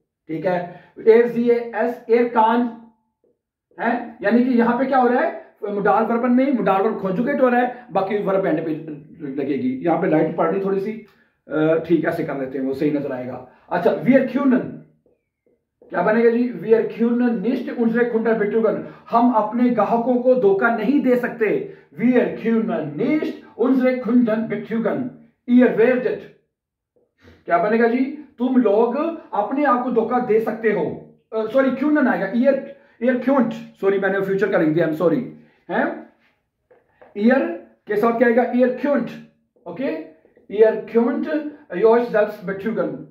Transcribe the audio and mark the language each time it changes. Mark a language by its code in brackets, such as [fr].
[hi] ठीक है, [de] er kann [hi] है, यानी कि यहां पे क्या हो रहा है, मुडाल वर्ब में मुडाल वर्ब कॉन्जुगेट हो रहा है, बाकी वर्ब एंड पे लगेगी। यहां पे लाइट पड़ रही थोड़ी सी, ठीक, ऐसे कर लेते हैं, वो सही नजर आएगा। अच्छा, [de] wir können [hi] क्या बनेगा जी? [de] Wir können nicht unsere Kunden betrügen। [hi] हम अपने ग्राहकों को धोखा नहीं दे सकते। [de] Wir können nicht unsere Kunden betrügen। Ihr werdet, [hi] क्या बनेगा जी? तुम लोग अपने आप को धोखा दे सकते हो। सॉरी, क्यून आएगा, [de] ईयर क्यूंट, [hi] सॉरी मैंने फ्यूचर का लिख दिया, [en] I am sorry. [hi] है ईयर के साथ क्या आएगा? [de] ईयर क्यूंट। ओके, ईयर क्यूंट योर्स दैट्स betrügen।